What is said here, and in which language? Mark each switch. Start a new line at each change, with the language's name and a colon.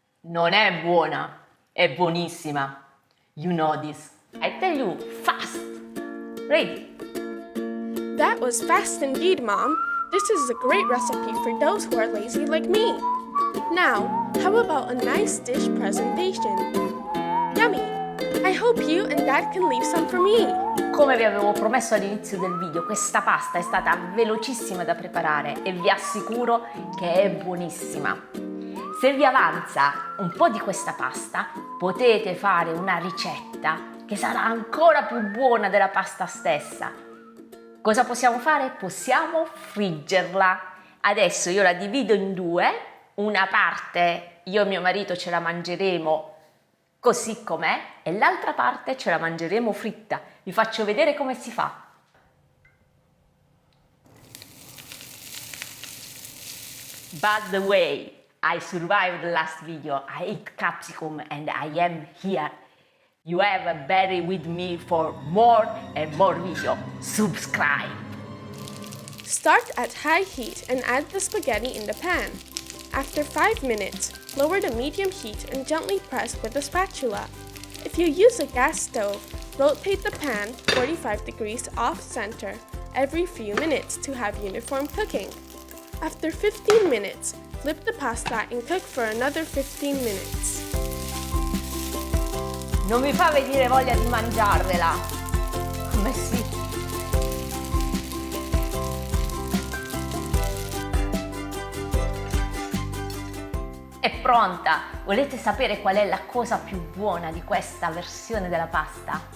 Italian: Non è buona, è buonissima.
English: You know this. I tell you, fast. Ready? That was fast indeed, Mom. This is a great recipe for those who are lazy like me. Now, how about a nice dish presentation? Yummy! I hope you and Dad can leave some for me.
Italian: Come vi avevo promesso all'inizio del video, questa pasta è stata velocissima da preparare e vi assicuro che è buonissima. Se vi avanza un po' di questa pasta, potete fare una ricetta che sarà ancora più buona della pasta stessa. Cosa possiamo fare? Possiamo friggerla. Adesso io la divido in 2. Una parte io e mio marito ce la mangeremo così com'è e l'altra parte ce la mangeremo fritta. Vi faccio vedere come si fa.
English: By the way, I survived the last video. I ate capsicum and I am here. You have a bear with me for more and more video. Subscribe. Start at high heat and add the spaghetti in the pan. After 5 minutes, lower the medium heat and gently press with a spatula. If you use a gas stove, rotate the pan 45 degrees off-center every few minutes to have uniform cooking. After 15 minutes, flip the pasta and cook for another 15 minutes.
Italian: Non mi fa venire voglia di mangiarvela. Ma sì. È pronta! Volete sapere qual è la cosa più buona di questa versione della pasta?